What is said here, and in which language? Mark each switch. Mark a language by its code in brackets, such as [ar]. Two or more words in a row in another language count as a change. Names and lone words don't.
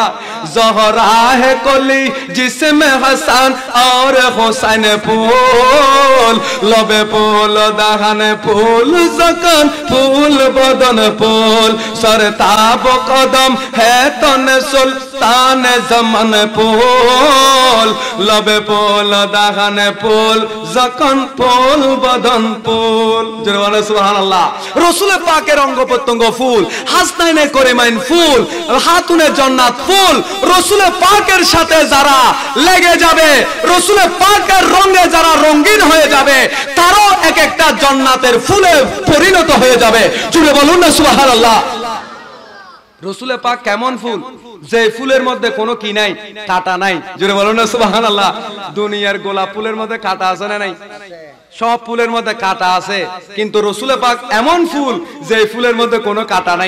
[ur] زہرا ہے کلی جس میں حسن اور حسین پھول لبے پھول دہن پھول ذقن پھول بدن پھول. سرتاب قدم ہے تنے سلطان زمن پھول لبے پھول دہن پھول ذقن پھول بدن پھول. [bn] জোরে বলো [ar] سبحان الله. [bn] রসুল পাকের অঙ্গ প্রত্যঙ্গ ফুল, হাসনাইনে করীমাইন ফুল, হাতুনে জান্নাত ফুল। রসুল পাকের সাথে যারা লেগে যাবে, রসুল পাকের রঙে যারা রঙিন হয়ে যাবে, তারাও एक একটা জান্নাতের ফুলে পরিণত হয়ে যাবে। জুড়ে বলুন না সুবহানাল্লাহ। রসুল পাক কেমন ফুল, যে ফুলের মধ্যে কোনো কি নাই, কাঁটা নাই। জোরে বলুন না সুবহানাল্লাহ। দুনিয়ার গোলাপ ফুলের মধ্যে কাঁটা আছে না নাই? সব ফুলের মধ্যে কাঁটা আছে, কিন্তু রসুল পাক এমন ফুল যে ফুলের মধ্যে কোনো কাঁটা নাই।